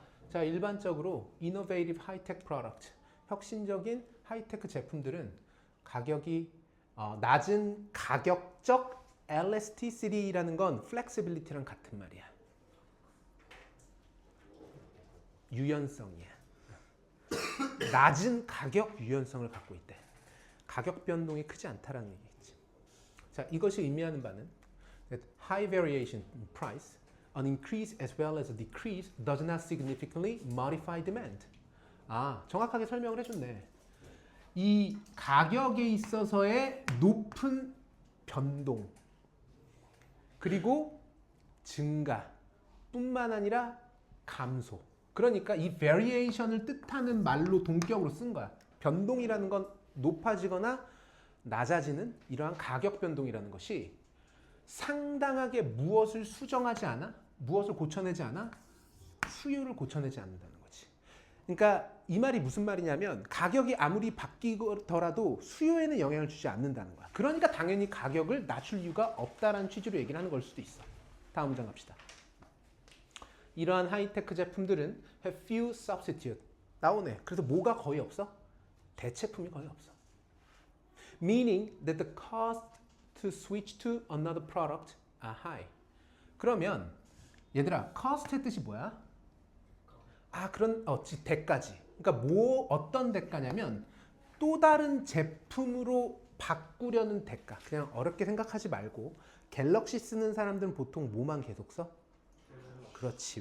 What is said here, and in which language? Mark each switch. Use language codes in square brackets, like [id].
[ko] 자, 일반적으로 [en] innovative high-tech product, [ko] 혁신적인 하이테크 제품들은 가격이 낮은 가격적 elasticity라는 건 flexibility랑 같은 말이야. 유연성이야. 낮은 가격 유연성을 갖고 있대. 가격 변동이 크지 않다라는 얘기겠지. 자, 이것이 의미하는 바는 [en] that high variation in price, an increase as well as a decrease does not significantly modify demand. [ko] 정확하게 설명을 해줬네. 이 가격에 있어서의 높은 변동 그리고 증가 뿐만 아니라 감소. 그러니까 이 variation을 뜻하는 말로 동격으로 쓴 거야. 변동이라는 건 높아지거나 낮아지는 이러한 가격 변동이라는 것이 상당하게 무엇을 수정하지 않아? 무엇을 고쳐내지 않아? 수요를 고쳐내지 않는다는 거지. 그러니까 이 말이 무슨 말이냐면 가격이 아무리 바뀌더라도 수요에는 영향을 주지 않는다는 거야. 그러니까 당연히 가격을 낮출 이유가 없다라는 취지로 얘기를 하는 걸 수도 있어. 다음 문장 갑시다. 이러한 하이테크 제품들은 [en] have few substitute. [ko] 나오네. 그래서 뭐가 거의 없어? 대체품이 거의 없어. [en] Meaning that the cost to switch to another product are high. [ko] 그러면 얘들아, cost의 뜻이 뭐야? 그런 대가지. 그러니까 어떤 대가냐면 또 다른 제품으로 바꾸려는 대가. 그냥 어렵게 생각하지 말고 갤럭시 쓰는 사람들은 보통 뭐만 계속 써? 그렇지.